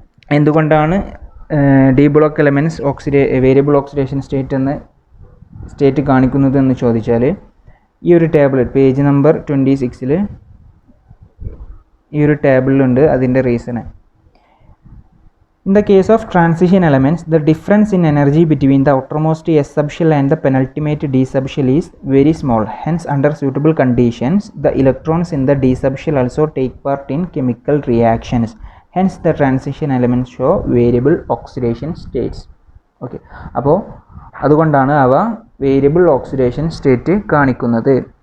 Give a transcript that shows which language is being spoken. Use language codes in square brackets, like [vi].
[ml] എന്തുകൊണ്ടാണ് D block elements variable oxidation state കാണിക്കുന്നത് എന്ന് ചോദിച്ചാൽ, ഈ ഒരു ടേബിൾ പേജ് നമ്പർ 26 ഈ ഒരു ടേബിളിലുണ്ട് അതിൻ്റെ reason. [en] In the case of transition elements, the difference in energy between the outermost S subshell and the penultimate D subshell is very small. Hence, under suitable conditions, the electrons in the D subshell also take part in chemical reactions. Hence, the transition elements show variable oxidation states. [ml] Okay, അപ്പോൾ അതുകൊണ്ടാണ് അവ variable oxidation state കാണിക്കുന്നത്.